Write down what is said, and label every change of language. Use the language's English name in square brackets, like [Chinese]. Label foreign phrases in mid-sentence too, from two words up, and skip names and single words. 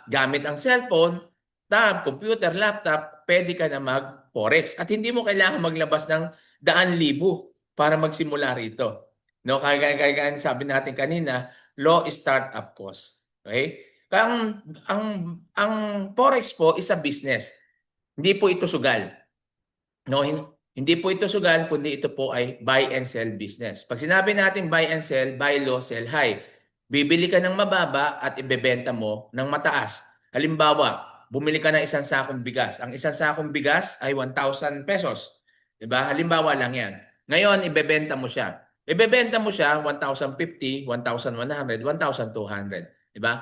[Filipino] Gamit ang cellphone, tab, computer, laptop, pwede ka na mag-forex at hindi mo kailangan maglabas ng daan-libo para magsimula rito. No, kaya sabi natin kanina, [English] low startup cost. [Filipino] Okay? Kaya ang Forex po [English] is a business. [Filipino] Hindi po ito sugal. No, hindi po ito sugal, kundi ito po ay [English] buy and sell business. [Filipino] Pag sinabi natin [English] buy and sell, buy low, sell high. [Filipino] Bibili ka ng mababa at ibebenta mo ng mataas. Halimbawa, bumili ka ng isang sakong bigas. Ang isang sakong bigas ay 1,000 pesos. 'Di ba? Halimbawa lang 'yan. Ngayon, ibebenta mo siya. Ibebenta mo siya 1,050, 1,100, 1,200. 'Di ba?